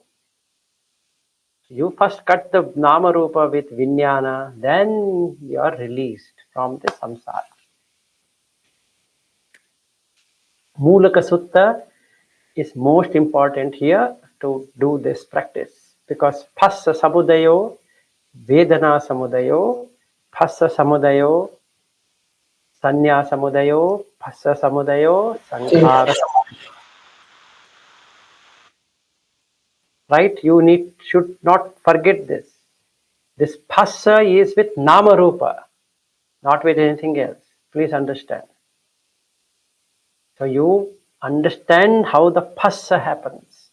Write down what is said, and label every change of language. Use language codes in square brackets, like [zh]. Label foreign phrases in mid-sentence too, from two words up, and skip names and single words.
[en] You first cut the [pi] Nama Rupa [en] with Vijnana, then you are released from the samsara. Mulaka Sutta is most important here to do this practice because [pi] Phassa Samudayo, Vedana Samudayo, Phassa Samudayo, Sanya Samudayo, Phassa Samudayo, Sankhara. [en] Right? You should not forget this. This Phassa is with [pi] Nama Rupa, [en] not with anything else. Please understand. So you understand how the Phassa happens.